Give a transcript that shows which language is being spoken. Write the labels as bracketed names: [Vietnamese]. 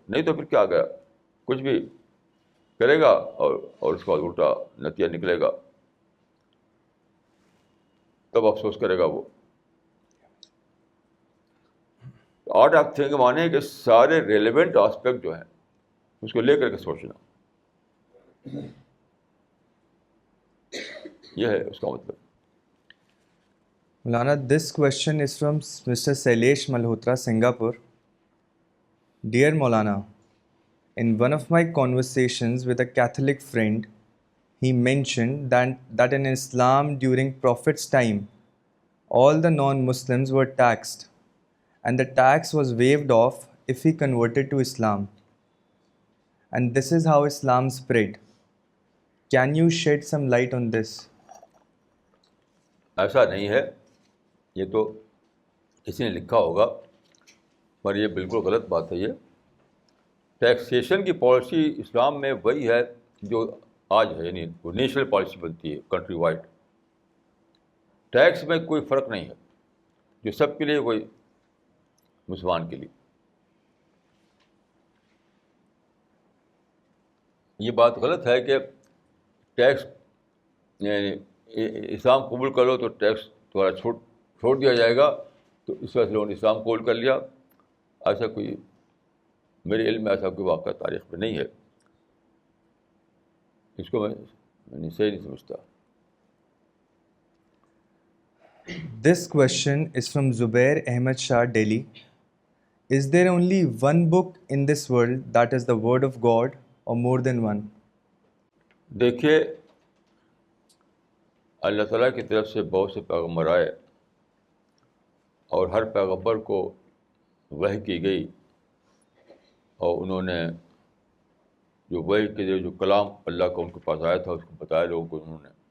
[Urdu] نہیں تو پھر کیا گیا، کچھ بھی کرے گا اور اس کا الٹا نتیجہ نکلے گا، تب افسوس کرے گا وہ. [English] art of thinking [Urdu] مانے کہ سارے [English] relevant aspect [Urdu] جو ہیں اس کو لے کر کے سوچنا، یہ ہے اس کا مطلب. [English] Maulana, this question is from Mr. Sailesh Malhotra, Singapore. Dear Maulana, in one of my conversations with a Catholic friend, he mentioned that in Islam during Prophet's time, all the non-Muslims were taxed, and the tax was waived off if he converted to Islam. And this is how Islam spread. Can you shed some light on this? [Urdu] ایسا نہیں ہے، یہ تو کسی نے لکھا ہوگا، پر یہ بالکل غلط بات ہے. یہ ٹیکسیشن کی پالیسی اسلام میں وہی ہے جو آج ہے، یعنی وہ نیشنل پالیسی بنتی ہے [English] Country wide. [Urdu] ٹیکس میں کوئی فرق نہیں ہے، جو سب کے لیے وہی مسلمان کے لیے. یہ بات غلط ہے کہ ٹیکس یعنی اسلام قبول کر لو تو ٹیکس تھوڑا چھوڑ دیا جائے گا، تو اس وجہ سے لوگوں نے اسلام قبول کر لیا. ایسا کوئی میرے علم میں ایسا کوئی واقعہ تاریخ میں نہیں ہے. اس کو میں صحیح نہیں سمجھتا. [English] This question is from Zubair Ahmed Shah, Delhi. Is there only one book in this world that is the word of God, or more than one? [Urdu] دیکھیے، اللہ تعالیٰ کی طرف سے بہت سے پیغمبر آئے اور ہر پیغمبر کو وحی کی گئی، اور انہوں نے جو وحی کے جو کلام اللہ کا ان کے پاس آیا تھا اس کو بتایا لوگوں کو انہوں نے.